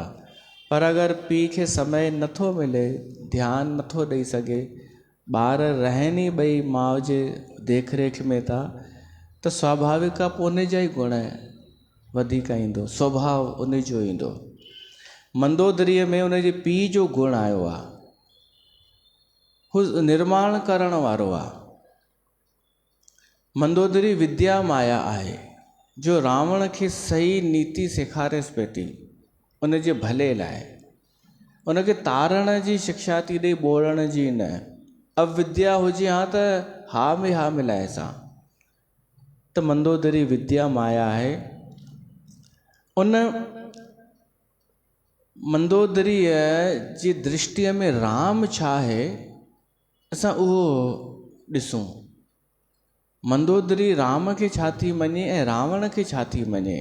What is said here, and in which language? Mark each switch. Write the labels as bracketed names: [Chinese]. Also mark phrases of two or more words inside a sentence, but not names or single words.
[Sindhi] पर अगरि पीउ खे समय नथो मिले, ध्यानु नथो ॾेई सघे, ॿार रहनि ई ॿई माउ जे देखरेख में था, त स्वाभाविक आहे पोइ उन जा ई गुण वधीक ईंदो, स्वभाव उन जो ईंदो। मंदोदरीअ में उन जे पीउ जो गुण आयो आहे, हू निर्माण करण वारो आहे। मंदोदरी विद्या माया आहे, जो रावण खे सही नीति सेखारेसि पई थी, उन जे भले लाइ। उनखे तारण जी शिक्षा थी ॾे, ॿोड़ण जी न। अविद्या हुजे हा त हा में हा मिलाए सां, त मंदोदरी विद्या माया आहे। उन मंदोदरीअ जी दृष्टिअ में राम छा आहे, असां उहो ॾिसूं। मंदोदरी राम खे छा थी मञे ऐं रावण खे छा थी मञे।